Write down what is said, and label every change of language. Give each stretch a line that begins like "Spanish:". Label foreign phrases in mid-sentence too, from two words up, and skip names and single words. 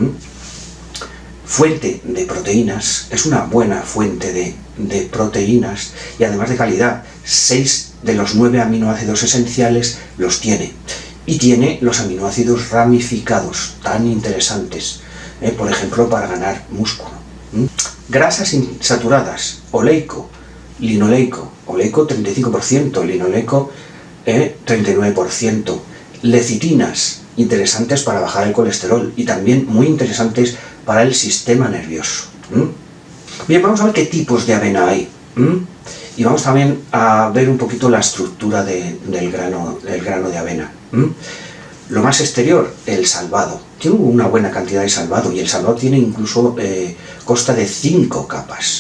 Spanish: Fuente de proteínas, es una buena fuente de proteínas y además de calidad. 6 de los 9 aminoácidos esenciales los tiene. Y tiene los aminoácidos ramificados, tan interesantes, por ejemplo, para ganar músculo. Grasas insaturadas, oleico, linoleico, oleico 35%, linoleico 39%. Lecitinas, interesantes para bajar el colesterol y también muy interesantes para el sistema nervioso. Bien, vamos a ver qué tipos de avena hay. Y vamos también a ver un poquito la estructura del grano de avena. Lo más exterior, el salvado. Tiene una buena cantidad de salvado y el salvado tiene incluso consta de 5 capas.